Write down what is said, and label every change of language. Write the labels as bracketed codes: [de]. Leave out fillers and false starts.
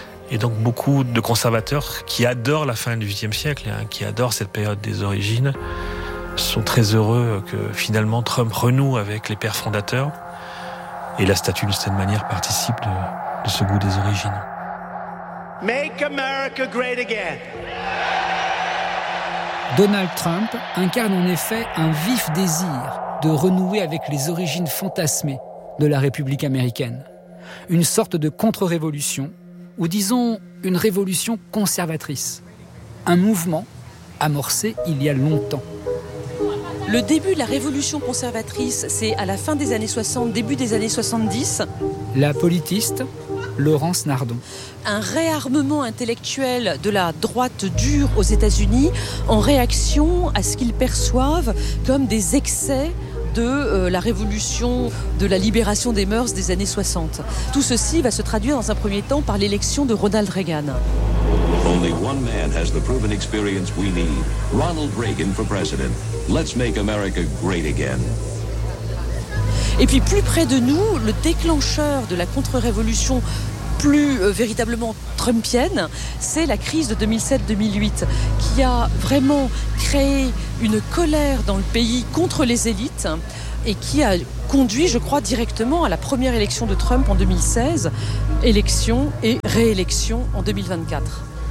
[fr] Et donc beaucoup de conservateurs qui adorent la fin du XVIIIe siècle, hein, qui adorent cette période des origines, sont très heureux que finalement Trump renoue avec les pères fondateurs, et la statue d'une certaine manière participe de ce goût des origines. [en] Make America great again. [fr] Donald Trump incarne en effet un vif désir de renouer avec les origines fantasmées de la République américaine. Une sorte de contre-révolution, ou disons une révolution conservatrice. Un mouvement amorcé il y a longtemps. Le début de la révolution conservatrice, c'est à la fin des années 60, début des années 70. La politiste Laurence Nardon. Un réarmement intellectuel de la droite dure aux États-Unis en réaction à ce qu'ils perçoivent comme des excès de la révolution de la libération des mœurs des années 60. Tout ceci va se traduire dans un premier temps par l'élection de Ronald Reagan. [en] Only one man has the proven experience we need. Ronald Reagan for president. Let's make America great again. [fr] Et puis plus près de nous, le déclencheur de la contre-révolution plus véritablement trumpienne, c'est la crise de 2007-2008 qui a vraiment créé une colère dans le pays contre les élites et qui a conduit, je crois, directement à la première élection de Trump en 2016, élection et réélection en 2024.